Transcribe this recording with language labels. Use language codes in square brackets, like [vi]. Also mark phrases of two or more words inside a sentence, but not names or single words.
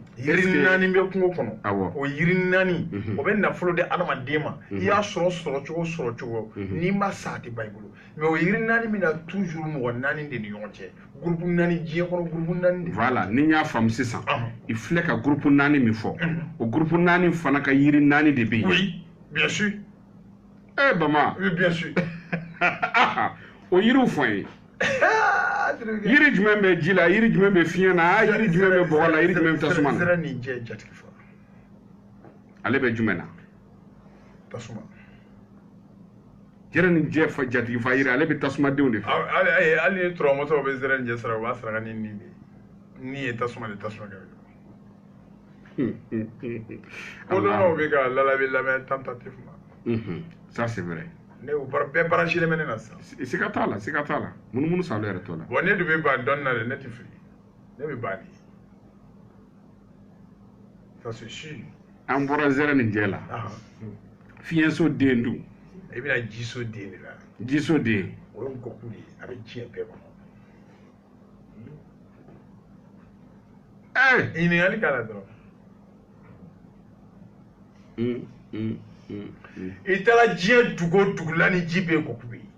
[bm] bɛ kungo kɔnɔ o yiri naani o bɛ nafolo di hadamaden ma i y'a sɔrɔ cogo n'i ma sa a tɛ ban i bolo mais o yiri naani bɛ na toujours mɔgɔ naani de ni ɲɔgɔn cɛ groupe naani diɲɛ kɔnɔ groupe naani de voilà ni n y'a faamu sisan i filɛ ka groupe naani min fɔ o groupe naani fana ka yiri naani de bɛ yen [fr] oui bien sûr [bm] bama [fr] oui bien sûr [bm] o yiriw fɔ n ye yiri jumɛn bɛ ji la yiri jumɛn bɛ fiɲɛ na yiri jumɛn bɛ bɔgɔ la yiri jumɛn bɛ tasuma na zɛrɛ ni jɛ jatigi fɔ ale bɛ jumɛn na tasuma zɛrɛ ni jɛ fa jatigi fa yiri ale bɛ tasuma denw de fɛ hali ni turamɔtɔw bɛ zɛrɛ ni jɛ sara u b'a saraka ni nin de ye ni ye tasuma de tasuma kɛ ko dɔw bɛ ka lalabi lamɛn tentativement [fr] ça c'est vrai [bm] ne bɛɛ branché mɛ ne na sisan siga t'a la munumunu salo yɛrɛ t'o la bon ne dun bɛ ban dɔɔni na de ne tɛ fili ne bɛ ban de [fr] ça c'est sûr [bm] an bɔra zɛrɛ ni jɛ la fiɲɛso den dun i bɛna jiso den de la jiso den o ye nkɔkun de ye a bɛ diɲɛ bɛɛ kɔnɔ ɲininkali k'a la dɔrɔn i taara diɲɛ dugu o dugu la ni ji bɛ yen kɔkun bɛ yen